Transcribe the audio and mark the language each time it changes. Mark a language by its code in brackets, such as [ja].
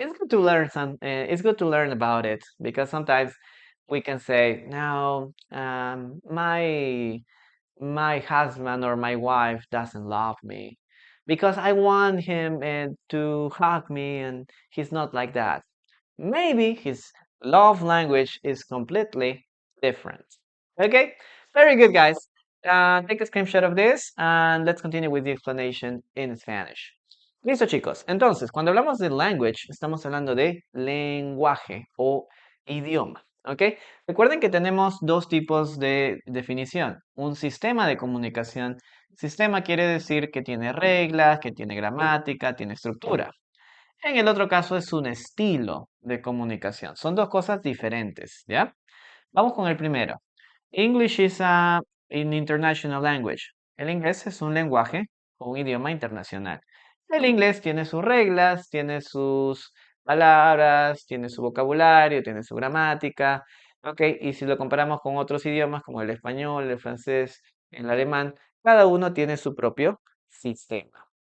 [en] It's good to learn it's good to learn about it because sometimes we can say, no, my husband or my wife doesn't love me because I want him to hug me and he's not like that. Maybe his love language is completely different. Okay, very good, guys. Take a screenshot of this and let's continue with the explanation in Spanish. [es] Listo, chicos. Entonces, cuando hablamos de language, estamos hablando de lenguaje o idioma. ¿Ok? Recuerden que tenemos dos tipos de definición. Un sistema de comunicación. Sistema quiere decir que tiene reglas, que tiene gramática, tiene estructura. En el otro caso es un estilo de comunicación. Son dos cosas diferentes, ¿ya? Vamos con el primero. [en] English is an international language. [es] El inglés es un lenguaje o un idioma internacional. El inglés tiene sus reglas, tiene sus palabras, tiene su vocabulario, tiene su gramática. ¿Ok? Y si lo comparamos con otros idiomas como el español, el francés, el alemán, cada uno tiene su propio sistema.